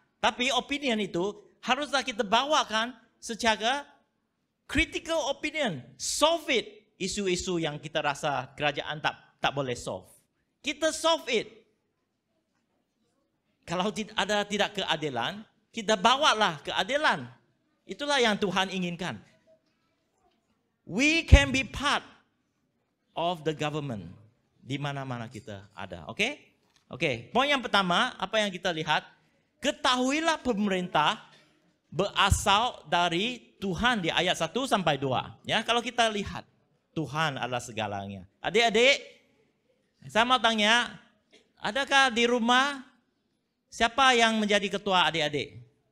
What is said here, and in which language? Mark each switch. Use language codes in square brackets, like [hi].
[ms] Tapi opinion itu haruslah kita bawakan secara [en] critical opinion. Solve it. [ms] Isu-isu yang kita rasa kerajaan tak boleh solve. Kita [en] solve it. [ms] Kalau tidak keadilan, kita bawalah keadilan. Itulah yang Tuhan inginkan. [en] We can be part of the government. [ms] Di mana-mana kita ada. Oke? Poin yang pertama, apa yang kita lihat? Ketahuilah pemerintah berasal dari Tuhan di ayat 1 sampai 2. Ya, kalau kita lihat Tuhan adalah segalanya. Adik-adik, saya mau tanya, adakah di rumah siapa yang menjadi ketua adik-adik?